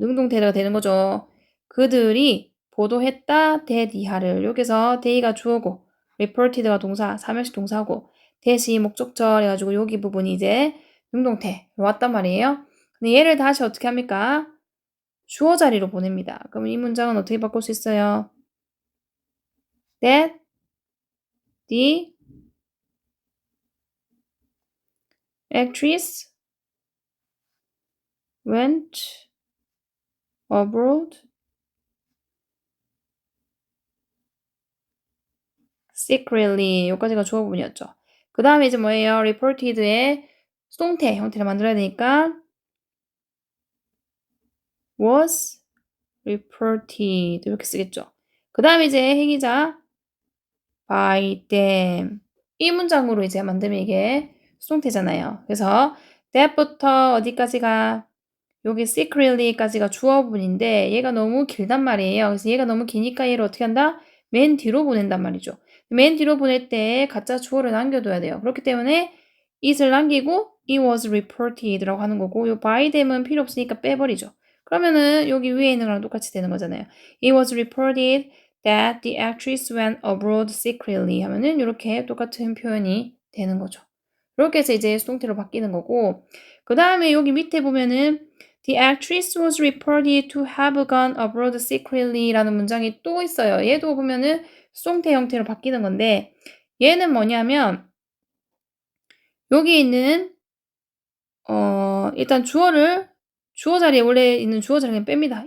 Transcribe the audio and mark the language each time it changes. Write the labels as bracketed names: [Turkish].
[Korean] 능동태가 되는 거죠. 그들이 보도했다, that 이하를 여기서 they가 주어고 reported가 동사, 삼형식 동사고 that이 목적절 해가지고 여기 부분이 이제 능동태로 왔단 말이에요. 근데 얘를 다시 어떻게 합니까? 주어 자리로 보냅니다. 그럼 이 문장은 어떻게 바꿀 수 있어요? [English] That the actress went abroad secretly. [Korean] 여기까지가 주어 부분이었죠. 그 다음에 이제 뭐예요? reported의 수동태 형태를 만들어야 되니까 was reported 이렇게 쓰겠죠. 그 다음에 이제 행위자 by them 이 문장으로 이제 만들면 이게 수동태잖아요. 그래서 that부터 어디까지가 여기 secretly까지가 주어 부분인데 얘가 너무 길단 말이에요. 그래서 얘가 너무 기니까 얘를 어떻게 한다? 맨 뒤로 보낸단 말이죠. 맨 뒤로 보낼 때 가짜 주어를 남겨둬야 돼요. 그렇기 때문에 it을 남기고 it was reported라고 하는 거고 요 by them은 필요 없으니까 빼버리죠. 그러면은 여기 위에 있는 거랑 똑같이 되는 거잖아요. [English] It was reported that the actress went abroad secretly [Korean] 하면은 이렇게 똑같은 표현이 되는 거죠. 이렇게 해서 이제 수동태로 바뀌는 거고 그 다음에 여기 밑에 보면은 [English] The actress was reported to have gone abroad secretly [Korean] 라는 문장이 또 있어요. 얘도 보면은 수동태 형태로 바뀌는 건데 얘는 뭐냐면 여기 있는 일단 주어 자리에 원래 있는 주어 자리를 뺍니다.